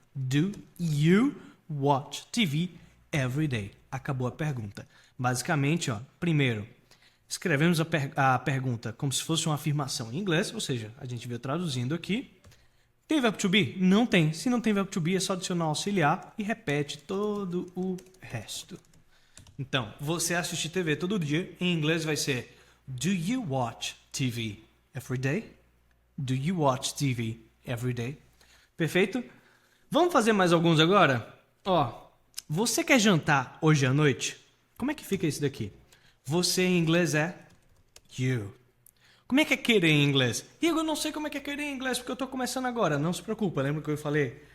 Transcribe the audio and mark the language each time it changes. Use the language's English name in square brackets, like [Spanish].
[English] Do you watch TV every day? [Portuguese] Acabou a pergunta. Basicamente, ó, primeiro, escrevemos a pergunta como se fosse uma afirmação em inglês, ou seja, a gente veio traduzindo aqui. Tem verbo to be? Não tem. Se não tem verbo to be, é só adicionar auxiliar e repete todo o resto. Então, você assiste TV todo dia, em inglês vai ser [English] Do you watch TV every day? Do you watch TV every day? [Portuguese] Perfeito? Vamos fazer mais alguns agora? Ó, você quer jantar hoje à noite? Como é que fica isso daqui? Você em inglês é you. Como é que é querer em inglês? Igor, eu não sei como é que é querer em inglês porque eu tô começando agora. Não se preocupa, lembra que eu falei?